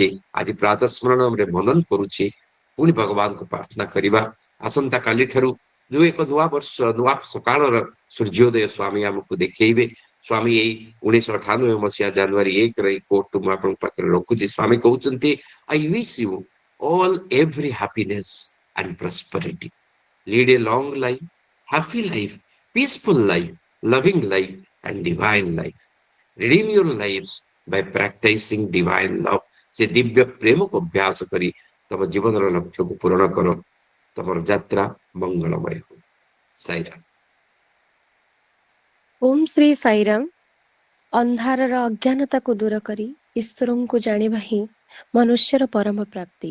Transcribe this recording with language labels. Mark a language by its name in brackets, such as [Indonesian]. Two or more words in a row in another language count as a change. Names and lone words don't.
[Odia] ଆଜି ପ୍ରାତଃ ସ୍ମରଣରେ ମନନ କରୁଛେ, ପୁଣି ଭଗବାନଙ୍କୁ ପ୍ରାର୍ଥନା କରିବା ଆସନ୍ତା କାଲିଠାରୁ ଯୋଉ ଏକ ନୂଆ ବର୍ଷ, ନୂଆ ସକାଳର ସୂର୍ଯ୍ୟୋଦୟ ସ୍ୱାମୀ ଆମକୁ ଦେଖେଇବେ ସ୍ୱାମୀ ଏଇ 1998 ଜାନୁଆରୀ 1 କୋର୍ଟ ମୁଁ ଆପଣଙ୍କ ପାଖରେ ରଖୁଛି। ସ୍ୱାମୀ କହୁଛନ୍ତି, [English] I wish you all every happiness and prosperity, lead a long life, happy life, peaceful life, loving life, and divine life. Redeem your lives by practicing divine love. [Odia] ସେ ଦିବ୍ୟ ପ୍ରେମକୁ ଅଭ୍ୟାସ କରି ତମ ଜୀବନର ଲକ୍ଷ୍ୟକୁ ପୂରଣ କର। ତମର ଯାତ୍ରା ମଙ୍ଗଳମୟ ହଉ। ସାଇରାମ। ଓମ୍ ଶ୍ରୀ ସାଇରାମ। ଅନ୍ଧାରର ଅଜ୍ଞାନତାକୁ ଦୂର କରି ଈଶ୍ୱରଙ୍କୁ ଜାଣିବା ହିଁ ମନୁଷ୍ୟର ପରମ ପ୍ରାପ୍ତି।